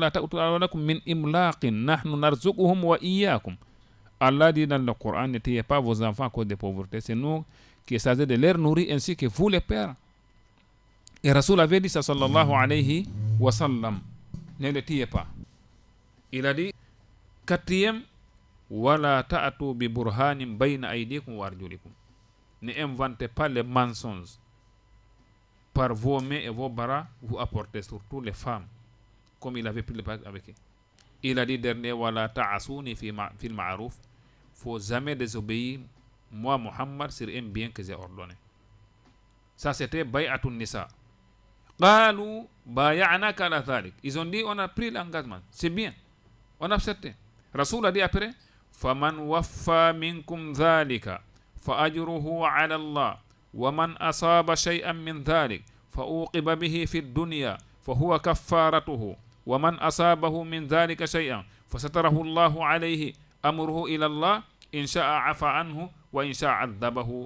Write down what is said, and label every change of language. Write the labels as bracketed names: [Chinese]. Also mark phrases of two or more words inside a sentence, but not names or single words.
[French] Allah dit dans le Coran, ne tuez pas vos enfants à cause de pauvreté. C'est nous qui essayons de les nourrir ainsi que vous les pères. Et Rasoul avait dit ça, [Arabic] صلى الله عليه وسلم, [French] ne le tuez pas. Il a dit, quatrième, [Arabic] ولا تأتوا ببرهان بين أيديكم وأرجلكم. [French] Ne inventez pas les mensonges. Par vos mains et vos bras, vous apportez surtout les femmes, comme il avait pris le pacte avec eux. Il a dit dernier, [Arabic] ولا تعصوني في المعروف. [French] Faut jamais désobéir, moi Muhammad, sur un bien que j'ai ordonné. Ça c'était [Arabic] بيعة النساء. قالوا بايعناك على ذلك. [French] Ils ont dit, on a pris l'engagement. C'est bien. On a accepté. Rasoul a dit après, [Arabic] فَمَنْ وَفَّى مِنْكُمْ ذَلِكَ فَأَجْرُهُ عَلَى اللَّهِ وَمَنْ أَصَابَ شَيْئًا مِنْ ذَلِكَ فَأُوقِبَ بِهِ فِي الدُّنْيَا فَهُوَ كَفَّارَتُهُ وَمَنْ أَصَابَهُ مِنْ ذَلِكَ شَيْئًا فَسَتَرَهُ اللَّهُ عَلَيْهِ أَمْرُهُ إِلَى اللَّهِ إِنْ شَاءَ عَفَى عَنْهُ وإن شاء عذبه.